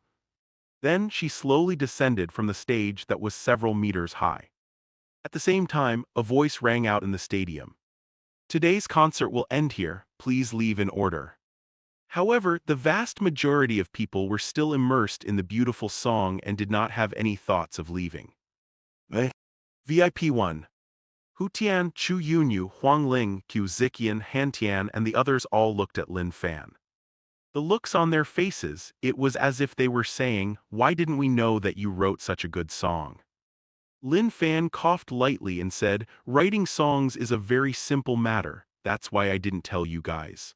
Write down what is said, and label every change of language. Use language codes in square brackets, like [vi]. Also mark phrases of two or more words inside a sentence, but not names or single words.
[en] Then she slowly descended from the stage that was several meters high. At the same time, a voice rang out in the stadium. Today's concert will end here, please leave in order. However, the vast majority of people were still immersed in the beautiful song and did not have any thoughts of leaving. VIP 1. Hu Tian, Chu Yunyu, Huang Ling, Qiu Ziqian, Han Tian, and the others all looked at Lin Fan. The looks on their faces, it was as if they were saying, why didn't we know that you wrote such a good song? Lin Fan coughed lightly and said, writing songs is a very simple matter, that's why I didn't tell you guys.